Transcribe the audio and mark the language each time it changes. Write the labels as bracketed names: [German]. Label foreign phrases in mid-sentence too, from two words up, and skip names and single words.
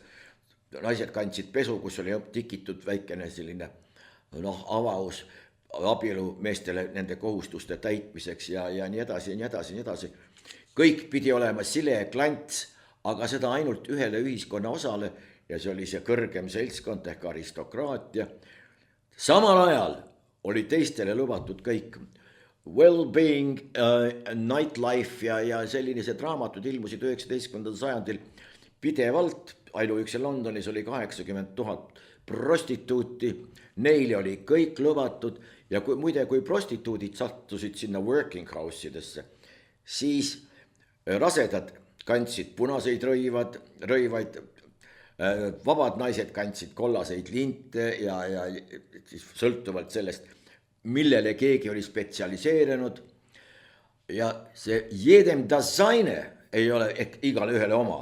[Estonian] Naised kandsid pesu, kus oli tikitud väikene selline avaus abielu meestele nende kohustuste täitmiseks ja nii edasi, nii edasi, nii edasi. Kõik pidi olema sile ja klants, aga seda ainult ühele ühiskonna osale ja see oli see kõrgem seltskond ehk aristokraatia. Samal ajal oli teistele lubatud kõik [English] well-being, nightlife [Estonian] ja sellised raamatud ilmusid 19. sajandil pidevalt. Ainuüksi Londonis oli 80 000 prostituuti, neile oli kõik lubatud ja kui prostituudid sattusid sinna [English] working house [Estonian] idesse, siis rasedad kandsid punaseid rõivaid, vabad naised kandsid kollaseid linte ja siis sõltuvalt sellest, millele keegi oli spetsialiseerinud ja see [German] jedem das seine [Estonian] ei ole ehk igale ühele oma.